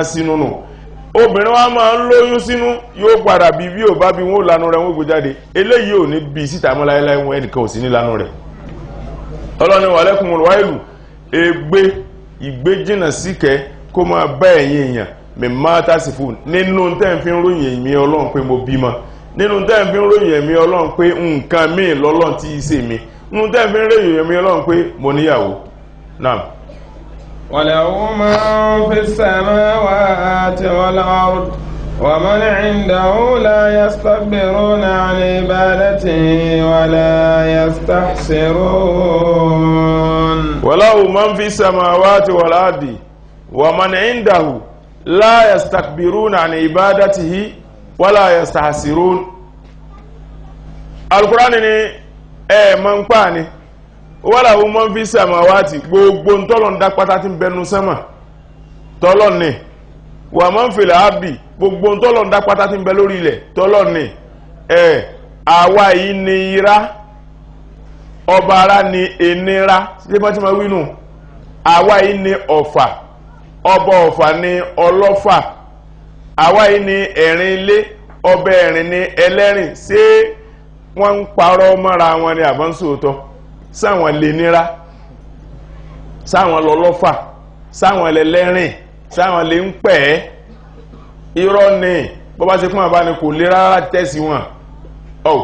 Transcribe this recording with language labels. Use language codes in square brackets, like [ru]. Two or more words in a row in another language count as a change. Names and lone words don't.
[yo] sínú nù obìnrin wa máa ń lóyún sínú yóò padà bí ò bá bí wọn ò lanu rẹ̀ wọn gbé jáde eléyìí ò ní bí síta mọ́ láéláé wọn ẹnìkan ò sí ní lanu rẹ̀ ọlọ́ni wàlẹ́kùn wáìlù ìgbé jìnà síkẹ́ kó máa bá ẹ̀yin èèyàn mimma tasifun nínú tẹ́ẹ̀fín ròyìn èmi Ọlọ́run pé mo bímọ nínú tẹ́ẹ̀fín ròyìn èmi Ọlọ́run pé nǹkan míì lọ́lọ́run tí í ṣe mi nínú tẹ́ẹ̀fín ròyìn èmi Ọlọ́run pé mo níyàwó náà [ar] وله من في السماوات والأرض ومن عنده لا يستكبرون عن عبادته ولا يستحسرون وله من في السماوات والأرض ومن عنده لا يستكبرون عن عبادته ولا يستحسرون. [yo] القرآن ni man pa ni [ar] وله من في السماوات [yo] gbogbo ntolon da pata tin benu sama tolon ni wa [ar] من في الأرض [yo] gbogbo ntolon da pata tin be lórí ilẹ̀ tolon ni àwa yìí ni ira ọba ara ni enira se ma ti ma wi nu àwa yìí ni ọ̀fà ọba ọ̀fà ni ọlọ́fà àwa yìí ni ẹ̀rin ilé ọba ẹ̀rin ni ẹlẹ́rìn ṣé wọ́n ń parọ́ mọ́ra wọn ni àbọ̀ ń sòótọ́ sáwọn lè nira sáwọn lọ́lọ́fà sáwọn lẹ́lẹ́rìn sáwọn lè ń pẹ́ irọ́ ni bó bá ṣe fún àbá ni kò lè rárá tẹ́sí wọn ọ̀